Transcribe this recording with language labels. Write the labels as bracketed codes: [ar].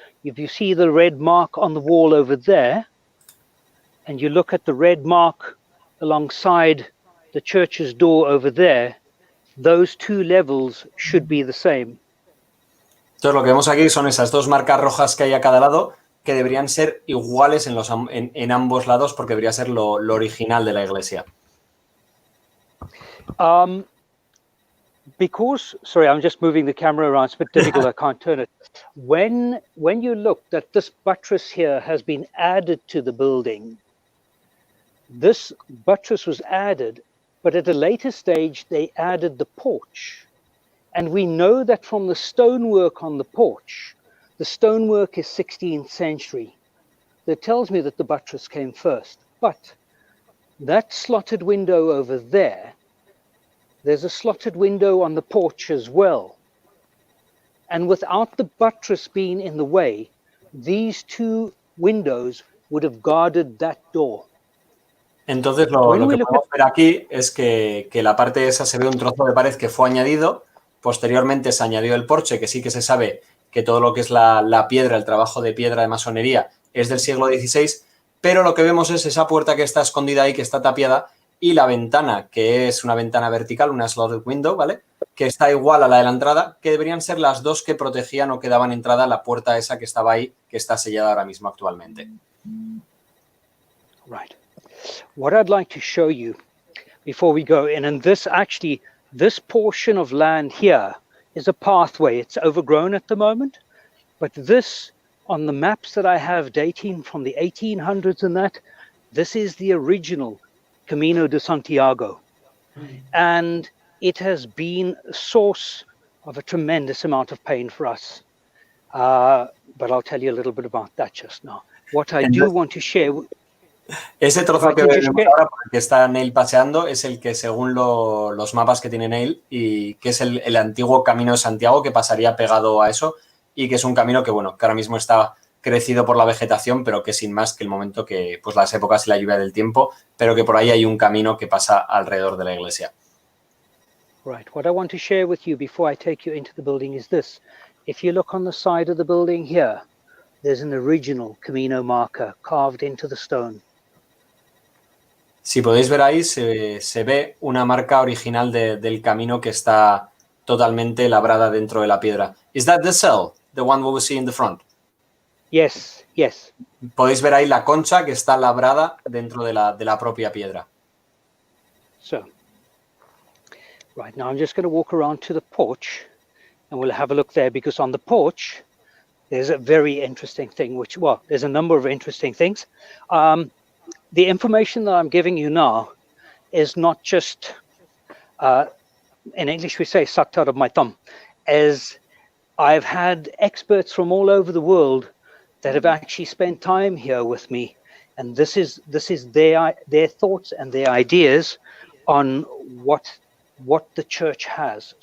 [en] If you see the red mark on the wall over there, and you look at the red mark alongside the church's door over there, those two levels should be the same. [es] Entonces lo que vemos aquí son esas dos marcas rojas que hay a cada lado que deberían ser iguales en ambos lados porque debería ser lo original de la iglesia. [en] Because, sorry, I'm just moving the camera around, it's a bit difficult, I can't turn it. When you look that this buttress here has been added to the building, this buttress was added, but at a later stage they added the porch. And we know that from the stonework on the porch, the stonework is 16th century. That tells me that the buttress came first. But that slotted window over there, there's a slotted window on the porch as well. And without the buttress being in the way, these two windows would have guarded that door. [es] Entonces lo que podemos ver aquí es que la parte esa se ve un trozo de pared que fue añadido, posteriormente se añadió el porche, que sí que se sabe que todo lo que es la piedra, el trabajo de piedra de masonería es del siglo XVI, pero lo que vemos es esa puerta que está escondida ahí, que está tapiada, y la ventana, que es una ventana vertical, una slotted window, ¿vale? Que está igual a la de la entrada, que deberían ser las dos que protegían o que daban entrada a la puerta esa que estaba ahí, que está sellada ahora mismo actualmente. [en] Right. What I'd like to show you before we go in, and this portion of land here is a pathway. It's overgrown at the moment, but this, on the maps that I have dating from the 1800s and that, this is the original Camino de Santiago. And it has been a source of a tremendous amount of pain for us. But I'll tell you a little bit about that just now. What I do want to share... [es] Ese trozo que vemos ahora, por el que está Neill paseando, es el que según los mapas que tiene Neill, y que es el antiguo Camino de Santiago, que pasaría pegado a eso, y que es un camino que, bueno, que ahora mismo está crecido por la vegetación, pero que sin más que el momento que, pues las épocas y la lluvia del tiempo, pero que por ahí hay un camino que pasa alrededor de la iglesia. [en] Right. What I want to share with you before I take you into the building is this. If you look on the side of the building here, there's an original Camino marker carved into the stone. [es] Si podéis ver ahí, se ve una marca original del camino que está totalmente labrada dentro de la piedra. [en] Is that the cell, the one we see in the front? Yes, yes. [es] Podéis ver ahí la concha que está labrada dentro de la propia piedra. [en] So, right, now I'm just going to walk around to the porch and we'll have a look there, because on the porch there's a very interesting thing, there's a number of interesting things. The information that I'm giving you now is not just, in English we say, sucked out of my thumb, as I've had experts from all over the world that have actually spent time here with me, and this is their thoughts and their ideas on what the church has.